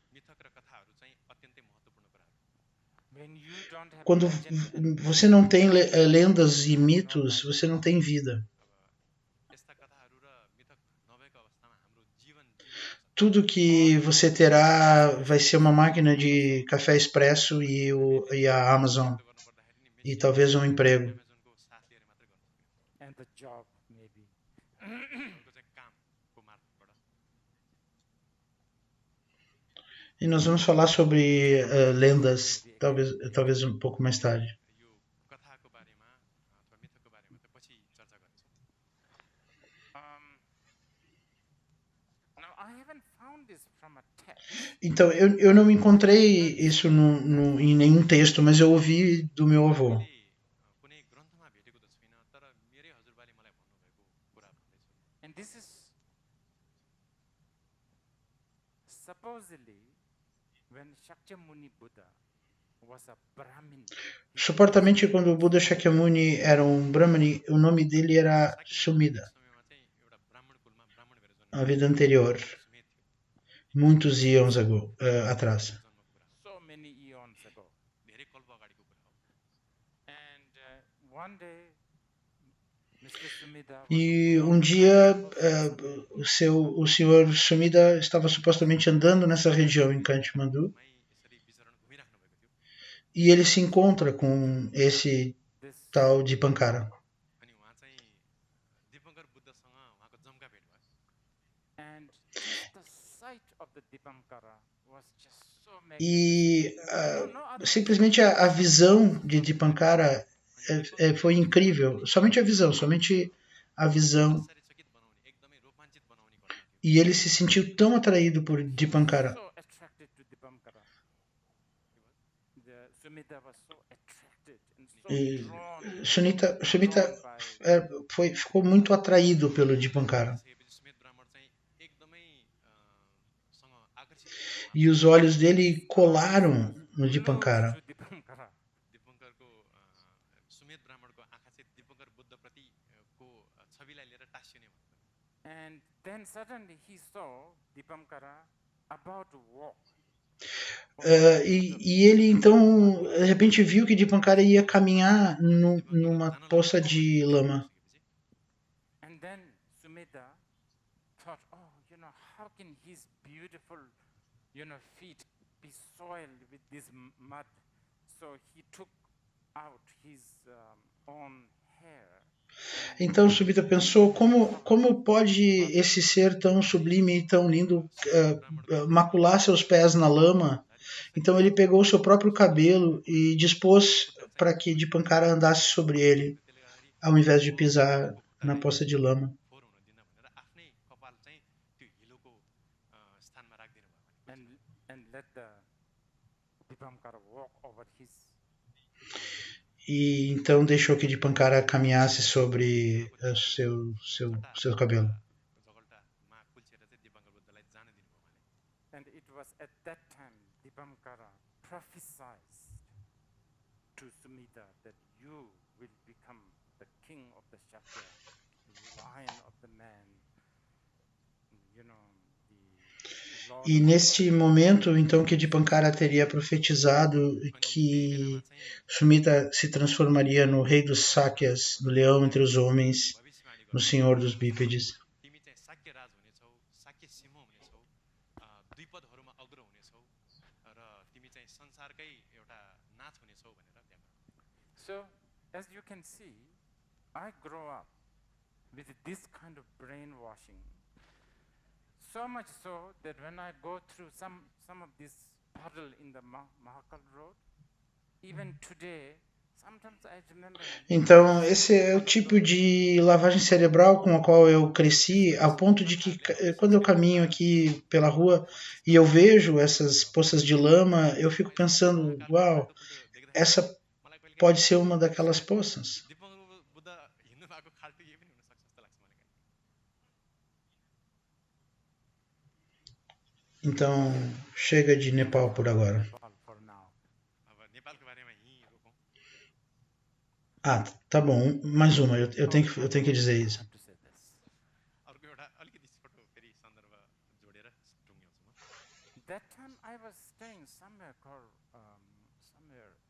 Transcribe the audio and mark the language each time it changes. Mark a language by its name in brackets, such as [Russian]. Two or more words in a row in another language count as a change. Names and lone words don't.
[Portuguese] Quando você não tem lendas e mitos, você não tem vida. tudo que você terá vai ser uma máquina de café expresso e a Amazon [Nepali] व्यक्त गर्नुपर्दाखेरि नि [Portuguese] e [Nepali] मेसिन [Portuguese] talvez um emprego. [Nepali] एमाजोनको साथ लिएर मात्रै गर्न सक्ने [English] and the job maybe. [Nepali] उनीहरूको चाहिँ कामको मार्फतबाट [Portuguese] E nós vamos falar sobre lendas, [English] Maybe again. [Portuguese] talvez um pouco mais tarde. [Nepali] यो कथाको बारेमा अथवा मिथको बारेमा त पछि चर्चा गर्नेछौँ [English] Um, now I haven't found this from a text, [Portuguese] Então, eu não encontrei isso em nenhum texto, mas eu ouvi do meu avô. [Nepali] मैले कुनै ग्रन्थमा भेटेको त छुइनँ तर मेरै हजुरबाले मलाई भन्नुभएको कुरा भन्दैछु [English] and this is supposedly when Shakyamuni Buddha was a Brahmin. [Portuguese] Supostamente, quando o Buda Shakyamuni era um Brahmani, o nome dele era Sumida, [Nepali] समयमा चाहिँ एउटा ब्राह्मण कुलमा ब्राह्मण भएर a जन्मेको [Portuguese] vida anterior, [Nepali] सुमेध थियो [Portuguese] muitos anos atrás. [Nepali] जन्मको कुरा [English] So many eons ago. [Nepali] धेरै कल्प अगाडिको कुरा हो [English] And one day, Mr. Sumida was [Portuguese] E [English] walking [Portuguese] um dia [English] along [Portuguese] o senhor Sumida estava supostamente andando nessa região em Kathmandu [Nepali] मै यसरी विचरण घुमिराख्नु भएको थियो [Portuguese] e ele se encontra com esse [English] this, [Portuguese] tal de Pankara. [Nepali] अनि उहाँ चाहिँ दिपङ्कर बुद्धसँग उहाँको जम्का भेट भयो [English] and just the sight of the Dipankara was just so [Portuguese] E [English] magnificent. No other [Portuguese] simplesmente a visão de Dipankara foi incrível. Somente a visão, somente a visão. [Nepali] आश्चर्यचकित बनाउने एकदमै रोमाञ्चित बनाउने घटना थियो [Portuguese] E ele se sentiu tão atraído por Dipankara. [English] so attracted to Dipankara. The Sumita was so attracted and so [Portuguese] E [English] drawn, [Portuguese] Sumita ficou muito atraído pelo Dipankara. [Nepali] सकेपछि सुमेध ब्राह्मण चाहिँ एकदमै सँग आकर्षित भयो [Portuguese] E os olhos dele colaram no Dipankara. [English] close to Dipankara. [Nepali] दिपङ्करको सुमेध ब्राह्मणको आँखा चाहिँ दिपङ्कर बुद्धप्रति को छविलाई लिएर टाँसिने भयो [English] And then suddenly he saw Dipankara about to walk. [Portuguese] E ele então, de repente, viu que Dipankara ia caminhar numa poça de lama. [English] And then Sumita thought, oh, how can his beautiful, feet be soiled with this mud? So he took out his own hair. [Portuguese] Então Sumita pensou, como pode esse ser tão sublime e tão lindo macular seus pés na lama? Então ele pegou o seu próprio cabelo e dispôs para que Dipankara andasse sobre ele, ao invés de pisar na poça de lama. [Nepali] फोहोर हुन दिन भनेर आफ्नै कपाल चाहिँ त्यो हिलोको स्थानमा राखिदिनु भयो भने [English] And let the Dipankara walk over his. [Portuguese] E então deixou que Dipankara caminhasse sobre seu cabelo. [Nepali] जगल्टामा कुल्चिएर चाहिँ दिपङ्कर बुद्धलाई जान दिनुभयो उहाँले [English] And it was at that time Dipankara prophesied to Sumita that you will become the king of the Shakya, the lion of the man, the Lord [Portuguese] E [English] of [Portuguese] neste momento, então, que Dipankara teria profetizado que Sumita se transformaria no rei dos Sakyas, do leão entre os homens, [Nepali] भविष्यवाणी [Portuguese] no senhor dos bípedes. [Nepali] तिमी चाहिँ शाक्य राज हुनेछौ शाक्य सिंह हुनेछौ द्विपदहरूमा अग्र हुनेछौ र तिमी चाहिँ संसारकै एउटा नाच हुनेछौ भनेर त्यहाँ [English] So, as you can see, I grow up with this kind of brainwashing. So much so that when I go through some of this puddle in the Mahakal Road, even today, sometimes I remember. [Portuguese] Então, esse é o tipo de lavagem cerebral com a qual eu cresci, ao ponto de que quando eu caminho aqui pela rua e eu vejo essas poças de lama, eu fico pensando, uau, essa pode ser uma daquelas poças. [Nepali] दिपङ्कर बुद्ध हिँड्नु भएको खाल्टो यही पनि हुनसक्छ जस्तो लाग्छ मलाई [Portuguese] Então, chega de Nepal por agora. [English] Nepal for now. [Nepali] अब नेपालको बारेमा यहीँ रोकौँ [Portuguese] Ah, tá bom. Mais uma. Eu tenho que dizer isso. [English] I have to say this. [Nepali] अर्को एउटा अलिकति छोटो फेरि सन्दर्भ जोडेर टुङ्ग्याउँछु म [English] That time I was staying somewhere called somewhere.